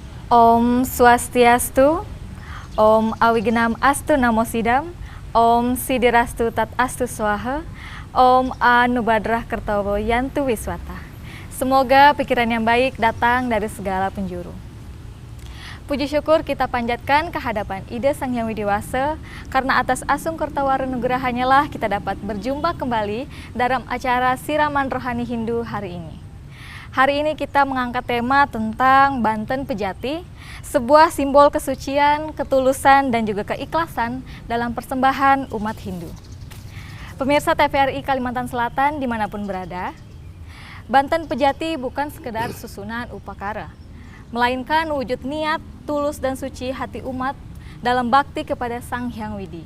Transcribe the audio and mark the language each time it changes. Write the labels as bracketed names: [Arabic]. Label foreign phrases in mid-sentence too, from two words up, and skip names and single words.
[Sanskrit] Om Swastiastu, Om Awigenam Astu Namo Sidam, Om Sidirastu Tat Astu Swaha, Om Anubadrah Kertowo Yantu Wiswata. [Indonesian] Semoga pikiran yang baik datang dari segala penjuru. Puji syukur kita panjatkan kehadapan Ida Sang Hyang Widiwasa, karena atas [Balinese] asung kertawara nugrahannya [Indonesian] lah kita dapat berjumpa kembali dalam acara Siraman Rohani Hindu hari ini. Hari ini kita mengangkat tema tentang Banten Pejati, sebuah simbol kesucian, ketulusan, dan juga keikhlasan dalam persembahan umat Hindu. Pemirsa TVRI Kalimantan Selatan dimanapun berada, Banten Pejati bukan sekedar susunan upakara, melainkan wujud niat, tulus, dan suci hati umat dalam bakti kepada Sang Hyang Widi.